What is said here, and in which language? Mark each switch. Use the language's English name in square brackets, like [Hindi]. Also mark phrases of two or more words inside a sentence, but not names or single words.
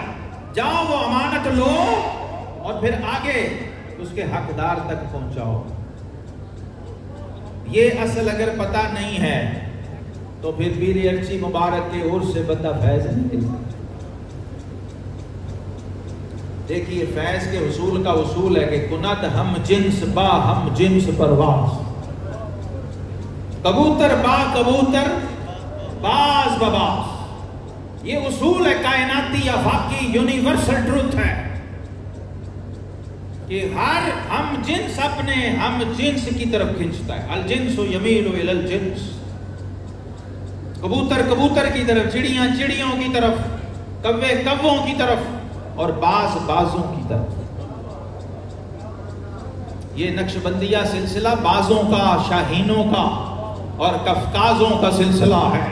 [Urdu] جاؤ وہ امانت لو اور پھر آگے اس کے حقدار تک پہنچاؤ۔ یہ اصل اگر پتہ نہیں ہے تو پھر پیر ارچی مبارک کے عرس سے بندہ فیض نہیں ملتا۔ دیکھیے فیض کے حصول کا اصول ہے کہ [Persian] کند ہم جنس با ہم جنس پرواز، کبوتر با کبوتر باز بباز، [Urdu] یہ اصول ہے کائناتی آفاقی [English] universal truth [Urdu] ہے کہ ہر ہم جنس اپنے ہم جنس کی طرف کھنچتا ہے۔ [Arabic] الجنس یمیل الی الجنس، [Urdu] کبوتر کبوتر کی طرف، چڑیاں چڑیوں کی طرف، کوے کووں کی طرف، اور باز بازوں کی طرف۔ یہ نقشبندیہ سلسلہ بازوں کا، شاہینوں کا اور قفقازوں کا سلسلہ ہے۔